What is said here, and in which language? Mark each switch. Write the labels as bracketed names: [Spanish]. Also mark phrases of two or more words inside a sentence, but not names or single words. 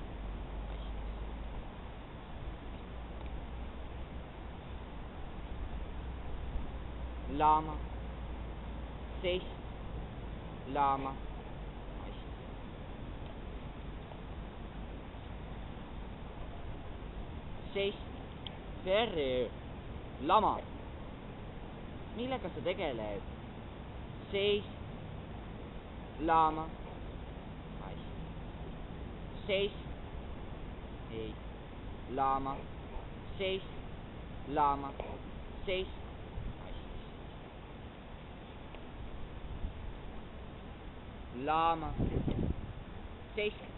[Spanish] lama, seis, lama, seis, Ferrero, lama, [Estonian] millega sa tegeled? [Spanish] Seis, lama, seis, ei, lama, seis, lama, seis, lama, seis,